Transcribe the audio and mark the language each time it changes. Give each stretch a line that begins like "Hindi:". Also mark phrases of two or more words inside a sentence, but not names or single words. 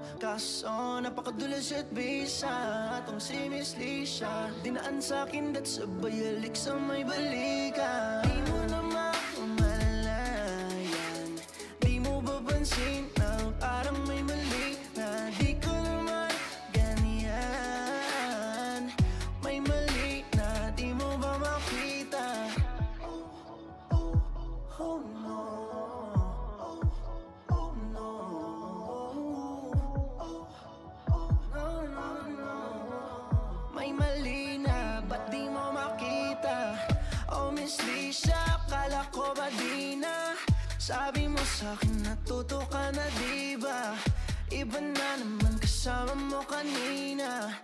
Filipino: Kaso napakadulas at bisa, tong si Miss Lisha, dinaan sa'kin dat sabay halik sa may balikan. Di mo na mamalayan, di mo ba pansin na parang may mali na di ko naman ganyan. May mali na di mo ba makita?
English: Oh no. Oh no. No, no, no.
Filipino: May mali na, ba't di mo makita? Oh Miss Lisha, kala ko ba di na? Sabi mo sa'kin natuto ka na diba? Iba na naman kasama mo kanina.